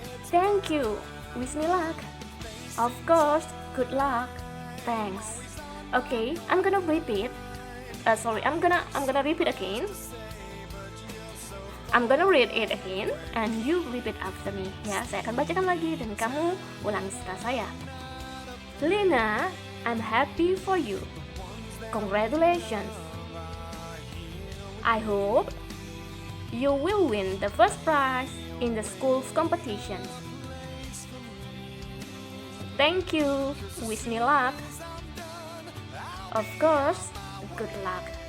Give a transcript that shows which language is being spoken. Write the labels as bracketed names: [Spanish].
[English] Thank you. Wish me luck. Of course, good luck. Thanks. Okay, I'm gonna repeat. I'm gonna repeat again. I'm gonna read it again and you repeat after me. [Indonesian] Ya, saya akan bacakan lagi dan kamu ulangi setelah saya. [English] Lina, I'm happy for you. Congratulations. I hope you will win the first prize in the school's competition. Thank you. Wish me luck. Of course, good luck.